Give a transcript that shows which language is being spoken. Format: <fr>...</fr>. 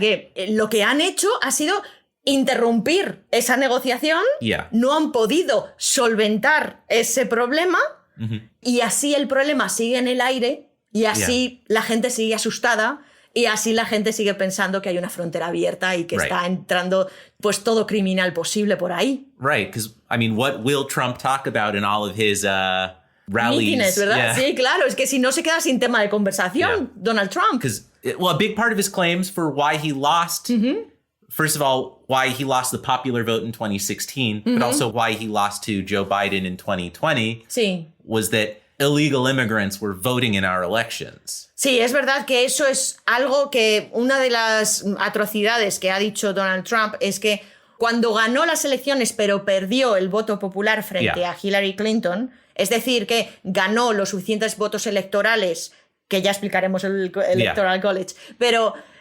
<es>Que lo que han hecho ha sido interrumpir esa negociación, no han podido solventar ese problema y así el problema sigue en el aire y así la gente sigue asustada y así la gente sigue pensando que hay una frontera abierta y que está entrando pues todo criminal posible por ahí.</es> <en>Right, because I mean, what will Trump talk about in all of his rallies?</en> <es>Mítines, ¿verdad? Sí, claro, es que si no se queda sin tema de conversación, Donald Trump.</es> <en>Well, a big part of his claims for why he lost, first of all, why he lost the popular vote in 2016, but also why he lost to Joe Biden in 2020, was that illegal immigrants were voting in our elections.</en> <es>Sí, es verdad que eso es algo que una de las atrocidades que ha dicho Donald Trump es que cuando ganó las elecciones pero perdió el voto popular frente a Hillary Clinton, es decir, que ganó los suficientes votos electorales, que ya explicaremos el Electoral College, pero</es>